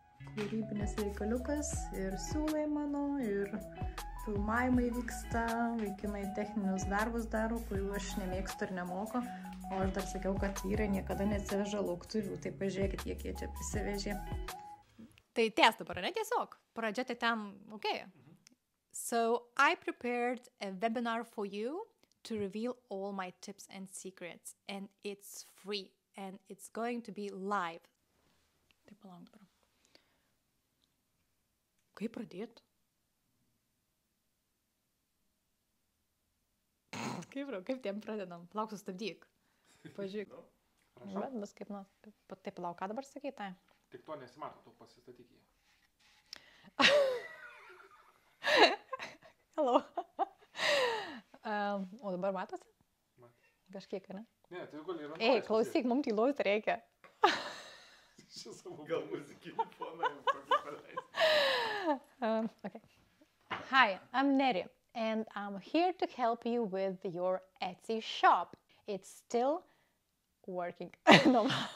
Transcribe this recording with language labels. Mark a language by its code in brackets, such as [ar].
[lt] Kūrybinis reikaliukas ir siūlai mano, ir filmavimai vyksta, vaikinai techninius darbus daro, kurių aš nemėgstu ir nemoku. O aš dar sakiau, kad vyrai niekada neatsiveža lauktuvių, tai pažiūrėkit, kiek jie čia prisivežė. Tai ties dabar, ne tiesiog? Pradžia tai ten, [en] okay. So, I prepared a webinar for you to reveal all my tips and secrets. And it's free. And it's going to be live. [lt] Tai palauk dabar. Kaip pradėt? Kaip tiem pradedam? Palauk, sustabdyk. Pažiūrėk. Bet bus kaip, nu, taip palauk, ką dabar sakai, tai? Tik to nesimato, tu pasistatyk jį. [en] Hello. [lt] O dabar matosi? Kažkiek, ne? Ne, tai gali ir... Ei, klausyk, mums tylos reikia. Šis savo gal muzikinį foną jau paleis. [en] Okay. Hi, I'm Neri, and I'm here to help you with your Etsy shop. It's still working. No.